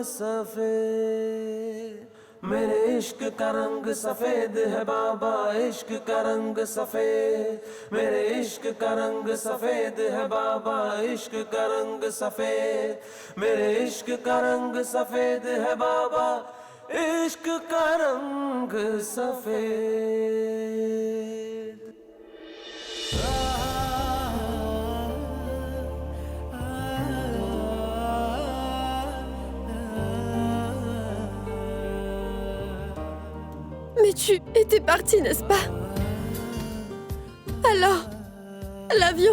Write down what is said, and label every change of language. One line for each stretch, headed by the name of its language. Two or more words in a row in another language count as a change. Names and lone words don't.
Hindi: सफेद मेरे इश्क का रंग सफेद है बाबा इश्क का रंग सफेद मेरे इश्क का रंग सफेद है बाबा इश्क का रंग सफेद मेरे इश्क का रंग सफेद है बाबा इश्क का रंग सफेद
French: Mais tu étais parti, n'est-ce pas? Alors, l'avion?